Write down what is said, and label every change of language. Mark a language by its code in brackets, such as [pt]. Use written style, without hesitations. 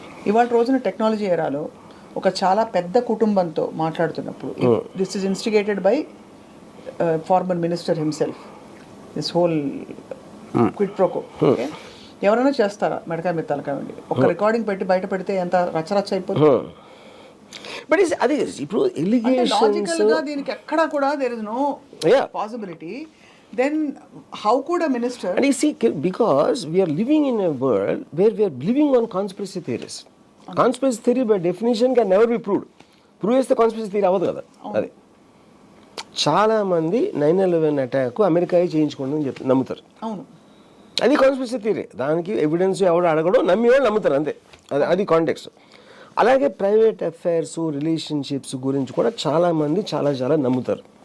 [te] ఇవాళ రోజున టెక్నాలజీ ఎరాలో ఒక చాలా పెద్ద కుటుంబంతో మాట్లాడుతున్నప్పుడు, [en] This is instigated by former minister himself, this whole quid pro quo. [te] ఎవరైనా చేస్తారా మెడకాయ మీద తలకాయ ఉండి ఒక రికార్డింగ్ పెట్టి బయట పెడితే ఎంత రచ్చరచ్చ అయిపోతుంది. బట్ అది ఇప్పుడు లాజికల్ గా దీనికి ఎక్కడా కూడా [en] There is no possibility then how could a minister? And you see, because we are living in a world where we are living on conspiracy theories. Conspiracy theory by definition can never be proved. [te] Prove చేస్తే conspiracy theory అవ్వదు కదా. అది చాలా మంది 9/11 attack America చేయించుకోండి అని చెప్పి నమ్ముతారు. అవును, అది కాన్స్పిరసీ థియరీ. దానికి ఎవిడెన్స్ ఎవడు అడగడం నమ్మి వాళ్ళు నమ్ముతారు అంతే. అది కాంటెక్స్ట్. అలాగే ప్రైవేట్ అఫైర్స్ రిలేషన్షిప్స్ గురించి కూడా చాలామంది చాలా నమ్ముతారు.